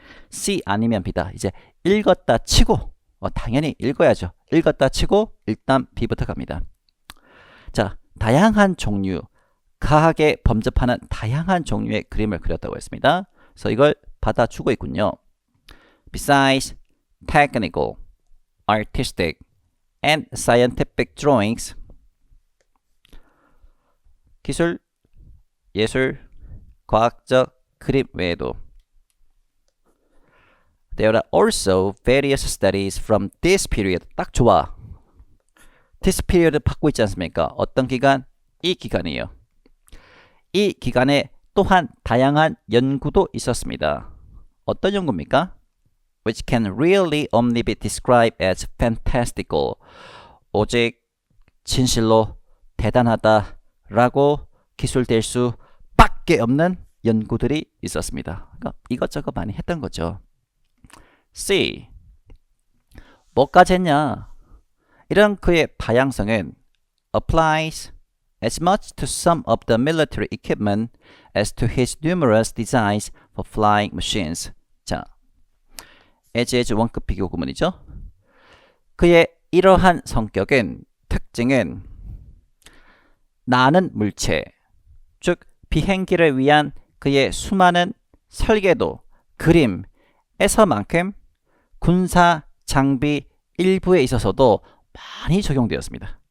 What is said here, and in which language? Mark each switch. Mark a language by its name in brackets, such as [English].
[Korean] C 아니면 B다. 이제 읽었다 치고 당연히 읽어야죠. 읽었다 치고 일단 B부터 갑니다. 자, 다양한 종류, 과학에 범접하는 다양한 종류의 그림을 그렸다고 했습니다. 그래서 이걸 받아주고 있군요. [English] Besides technical, artistic, and scientific drawings, [Korean] 기술, 예술, 과학적 그림 외에도 [English] There are also various studies from this period. [Korean] 딱 좋아. This period 받고 있지 않습니까? 어떤 기간? 이 기간이에요. 이 기간에 또한 다양한 연구도 있었습니다. 어떤 연구입니까? [English] Which can really only be described as fantastical. [Korean] 오직 진실로 대단하다라고 기술될 수밖에 없는 연구들이 있었습니다. 그러니까 이것저것 많이 했던 거죠. C. 뭐까지 했냐? 이런 그의 다양성은 [English] applies as much to some of the military equipment as to his numerous designs for flying machines. [Korean] 자, as 원급 비교 구문이죠. 그의 이러한 성격은, 특징은 나는 물체, 즉 비행기를 위한 그의 수많은 설계도, 그림에서만큼 군사 장비 일부에 있어서도 많이 적용되었습니다.